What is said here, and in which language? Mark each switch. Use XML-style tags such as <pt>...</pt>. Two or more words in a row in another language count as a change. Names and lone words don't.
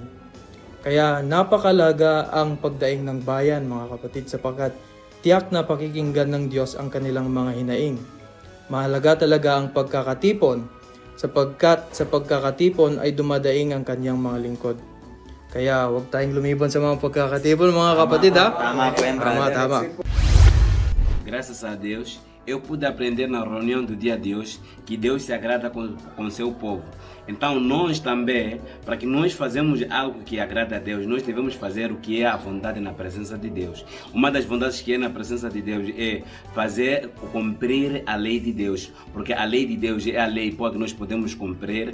<tl>Kaya napakalaga ang pagdaing ng bayan, mga kapatid, sapagkat tiyak na pakikinggan ng Diyos ang kanilang mga hinaing. Mahalaga talaga ang pagkakatipon, sapagkat sa pagkakatipon ay dumadaing ang kanyang mga lingkod. Kaya huwag tayong lumibon sa mga pagkakatipon, mga kapatid, ha? Tama po yan, brother. Tama.</tl> <pt>Graças a Deus, eu pude aprender na reunião do dia de hoje que Deus se agrada com seu povo. Então nós também, para que nós fazemos algo que agrada a Deus, nós devemos fazer o que é a vontade na presença de Deus. Uma das vontades que é na presença de Deus é fazer, cumprir a lei de Deus, porque a lei de Deus é a lei que nós podemos cumprir.</pt>